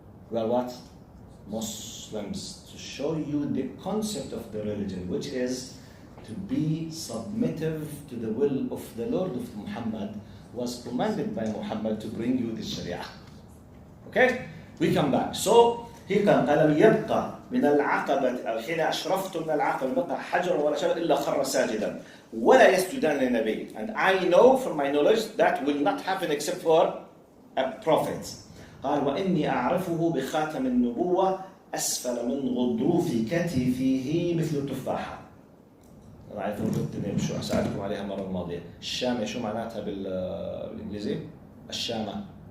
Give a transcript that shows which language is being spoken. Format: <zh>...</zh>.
<en>We are what? Muslims. To show you the concept of the religion, which is to be submissive to the will of the Lord of Muhammad, was commanded by Muhammad to bring you the Sharia. Okay? We come back. So, here comes</en> <ar>ألم يبقى من العقبة أو حين أشرفت من العقبة بقى حجر ولا شيء إلا خر ساجدا ولا يسجدان للنبي.</ar> <en>And I know from my knowledge that will not happen except for a prophet.</en> <ar>قال وإني أعرفه بخاتم النبوة أسفل من غضروف كتفه مثل التفاحة. أنا عارف إنكم شو سألتكم عليها المرة الماضية. الشامة شو معناتها بالإنجليزي؟ الشامة.</ar>